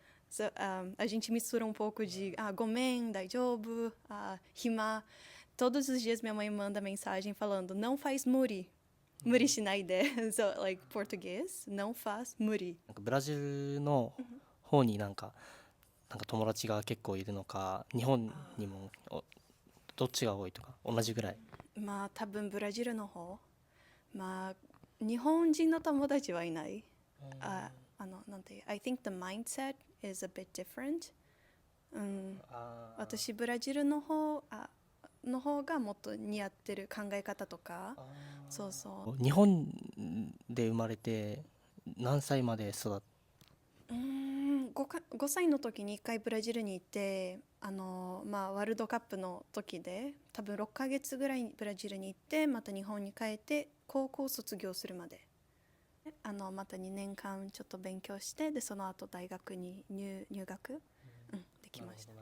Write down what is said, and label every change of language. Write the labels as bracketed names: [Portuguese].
[Portuguese] So, a gente mistura um pouco de gomen, daijoubu, hima. Todos os dias minha mãe manda mensagem falando, não faz muri. [Japanese] Muri shinai de. [English] So, like, [Portuguese] português, não faz muri. [Japanese] ブラジルの方になんか友達が結構いるのか、日本にもどっちが多いとか同じぐらい。まあ多分ブラジルの方。まあ日本人の友達はいない。なんていう、 [English] I think the mindset is a bit different. [Japanese] 私ブラジルの方がもっと似合ってる考え方とか。そうそう。日本で生まれて何歳まで育った？ 5歳の時に1回ブラジルに行って、ワールドカップの時で多分6ヶ月ぐらいブラジルに行って、また日本に帰って高校卒業するまでまた2年間ちょっと勉強して、でその後大学に入学、できました。